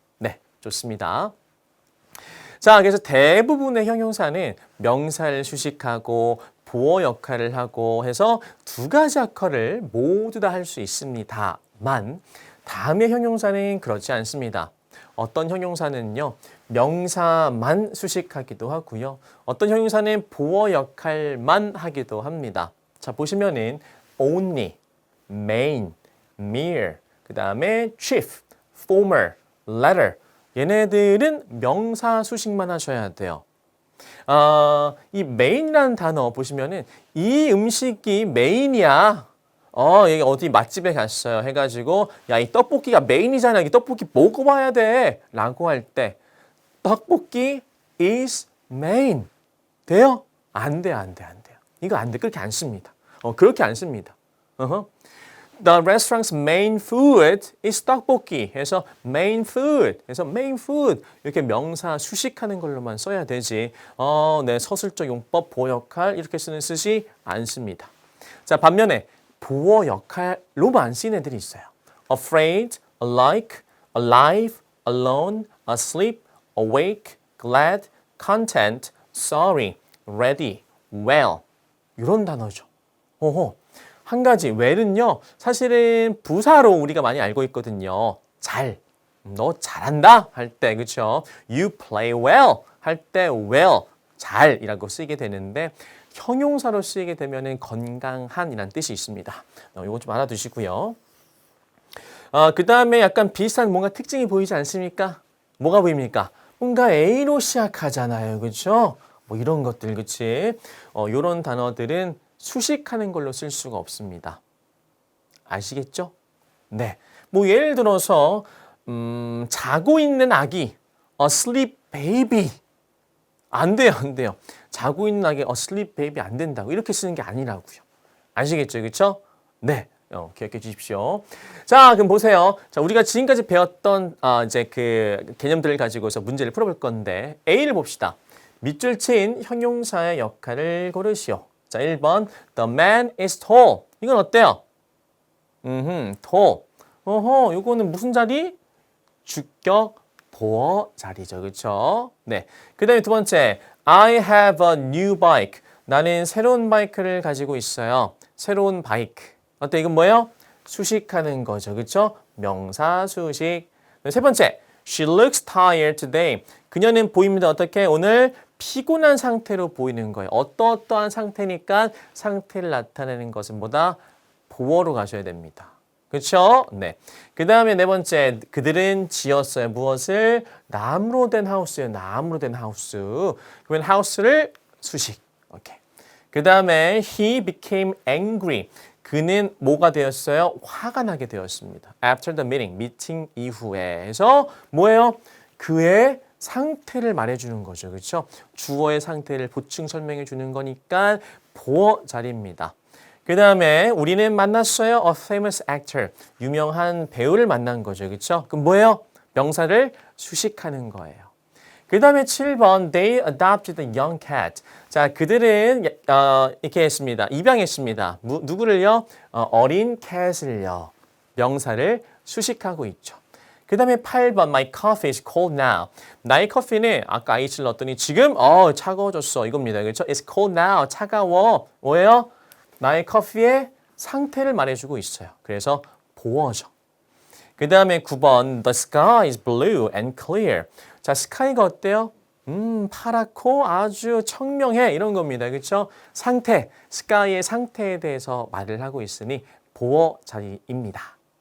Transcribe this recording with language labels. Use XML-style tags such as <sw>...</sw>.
<ko>네, 좋습니다. 자, 그래서 대부분의 형용사는 명사를 수식하고 보어 역할을 하고 해서 두 가지 역할을 모두 다 할 수 있습니다만 다음의 형용사는 그렇지 않습니다. 어떤 형용사는요. 명사만 수식하기도 하고요. 어떤 형용사는 보어 역할만 하기도 합니다. 자, 보시면은 only,</ko> <en>main, mere,</en> <ko>그 다음에</ko> <en>chief, former, latter.</en> <ko>얘네들은 명사 수식만 하셔야 돼요. 이 메인이라는 단어 보시면은 이 음식이 메인이야. 여기 어디 맛집에 갔어요. 해가지고 야, 이 떡볶이가 메인이잖아. 이 떡볶이 먹어봐야 돼. 라고 할 때 떡볶이</ko> <en>is main.</en> <ko>돼요? 안 돼요. 이거 안 돼. 그렇게 안 씁니다. 그렇게 안 씁니다.</ko> <en>The restaurant's main food is 떡볶이.</en> <ko>해서</ko> <en>main food. 해서 main food.</en> <ko>이렇게 명사 수식하는 걸로만 써야 되지. 네, 서술적 용법, 보어 역할 이렇게 쓰지 않습니다. 자, 반면에 보어 역할로만 쓰이는 애들이 있어요.</ko> <en>afraid, alike, alive, alone, asleep, awake, glad, content, sorry, ready, well.</en> <ko>이런 단어죠. 한 가지 well은요. 사실은 부사로 우리가 많이 알고 있거든요. 잘. 너 잘한다 할 때 그렇죠?</ko> <en>You play well</en> <ko>할 때 well 잘이라고 쓰이게 되는데 형용사로 쓰이게 되면은 건강한이라는 뜻이 있습니다. 이거 좀 알아두시고요. 그 다음에 약간 비슷한 뭔가 특징이 보이지 않습니까? 뭐가 보입니까? 뭔가 A로 시작하잖아요. 그렇죠? 뭐 이런 것들 그치? 이런 단어들은 수식하는 걸로 쓸 수가 없습니다. 아시겠죠? 네. 뭐 예를 들어서 자고 있는 아기</ko> <en>asleep baby</en> <ko>안 돼요. 자고 있는 아기</ko> <en>asleep baby</en> <ko>안 된다고 이렇게 쓰는 게 아니라고요. 아시겠죠? 그렇죠? 네. 기억해 주십시오. 자, 그럼 보세요. 자, 우리가 지금까지 배웠던 이제 그 개념들을 가지고서 문제를 풀어볼 건데 A를 봅시다. 밑줄 친 형용사의 역할을 고르시오. 자, 1번</ko> <en>The man is tall.</en> <ko>이건 어때요? tall. 요거는 무슨 자리? 주격 보어 자리죠. 그렇죠? 네. 그다음에 두 번째</ko> <en>I have a new bike.</en> <ko>나는 새로운 바이크를 가지고 있어요. 새로운 바이크. 어때? 이건 뭐예요? 수식하는 거죠. 그렇죠? 명사 수식. 세 번째</ko> <en>She looks tired today.</en> <ko>그녀는 보입니다. 어떻게? 오늘 피곤한 상태로 보이는 거예요. 어떠한 상태니까 상태를 나타내는 것은 뭐다? 보어로 가셔야 됩니다. 그렇죠? 네. 그 다음에 네 번째, 그들은 지었어요. 무엇을? 나무로 된 하우스예요. 나무로 된 하우스. 그러면 하우스를 수식. 오케이. 그 다음에</ko> <en>he became angry.</en> <ko>그는 뭐가 되었어요? 화가 나게 되었습니다.</ko> <en>After the meeting,</en> <ko>미팅 이후에. 해서 뭐예요? 그의 상태를 말해주는 거죠. 그렇죠? 주어의 상태를 보충 설명해 주는 거니까 보어 자리입니다. 그 다음에 우리는 만났어요.</ko> <en>A famous actor.</en> <ko>유명한 배우를 만난 거죠. 그렇죠? 그럼 뭐예요? 명사를 수식하는 거예요. 그 다음에 7번</ko> <en>They adopted a young cat.</en> <ko>자, 그들은 이렇게 했습니다. 입양했습니다. 누구를요? 어린 캣을요. 명사를 수식하고 있죠. 그 다음에 8번</ko> <en>My coffee is cold now.</en> <ko>나의 커피는 아까 H를 넣었더니 지금 차가워졌어 이겁니다. 그렇죠?</ko> <en>It's cold now.</en> <ko>차가워. 뭐예요? 나의 커피의 상태를 말해주고 있어요. 그래서 보어죠. 그 다음에 9번</ko> <en>The sky is blue and clear.</en> <ko>자, 스카이가 어때요? 파랗고 아주 청명해 이런 겁니다. 그렇죠? 상태, 스카이의 상태에 대해서 말을 하고 있으니 보어 자리입니다.</ko>